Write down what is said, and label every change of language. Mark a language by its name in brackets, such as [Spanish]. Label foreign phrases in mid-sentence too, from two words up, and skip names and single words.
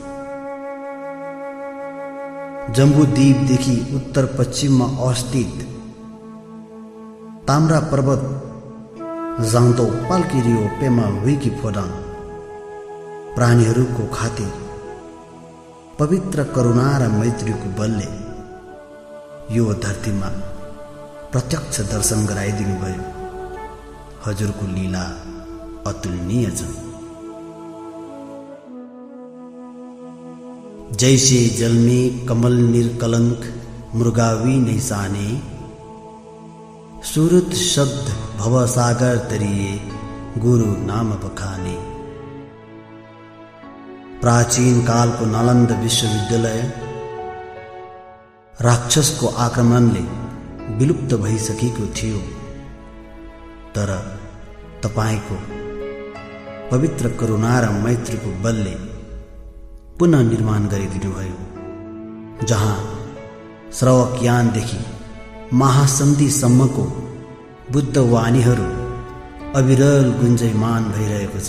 [Nepali] जम्बूद्वीपदेखि उत्तर पश्चिममा अवस्थित ताम्रा पर्वत जाउँदो पाल्किरियो पेमा विकी फोडाङ प्राणीहरूको खातिर पवित्र करुणा र मैत्रीको बलले यो धरतीमा प्रत्यक्ष दर्शन गराइदिनु भयो। हजुरको लीला अतुलनीय छ। [Hindi] जैसे जल में कमल निर्कलंक मृगावी नहीं साने, सूरत शब्द भव सागर तरिए गुरु नाम बखाने। [Nepali] प्राचीन काल को नालंदा विश्वविद्यालय राक्षसको आक्रमणले विलुप्त भइसकेको थियो, तर तपाईको पवित्र करुणा र मैत्रीको बलले पुनः निर्माण गरिदिनुभयो, जहाँ श्रवकयानदेखि महासन्धिसम्मको बुद्ध वाणीहरू अविरल गुन्जयमान भइरहेको छ।